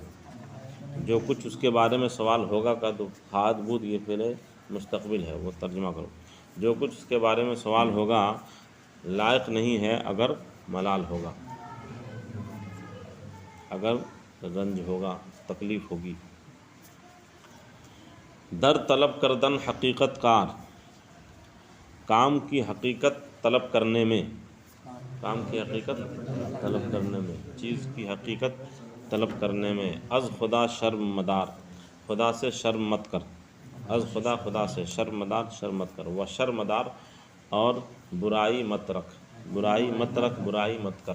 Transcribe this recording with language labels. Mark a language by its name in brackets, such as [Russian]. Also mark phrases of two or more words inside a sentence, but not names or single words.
[Urdu] جو کچھ اس کے بارے میں سوال ہوگا کا تو [Persian] خواہد بود [Urdu] یہ فعل مستقبل ہے، وہ ترجمہ کرو۔ جو کچھ اس کے بارے میں سوال ہوگا لائق نہیں ہے اگر ملال ہوگا، اگر رنج ہوگا، تکلیف ہوگی۔ [Persian] در طلب کردن حقیقت کار، [Urdu] کام کی حقیقت طلب کرنے میں، کام کی حقیقت طلب کرنے میں، چیز کی حقیقت طلب کرنے میں۔ [Persian] از خدا شرم مدار، [Urdu] خدا سے شرم مت کر، [Persian] از خدا [Urdu] خدا سے، [Persian] شرم مدار [Urdu] شرم مت کر، [Persian] و شرم مدار [Urdu] اور برائی مت رکھ، برائی مت رکھ، برائی مت کر۔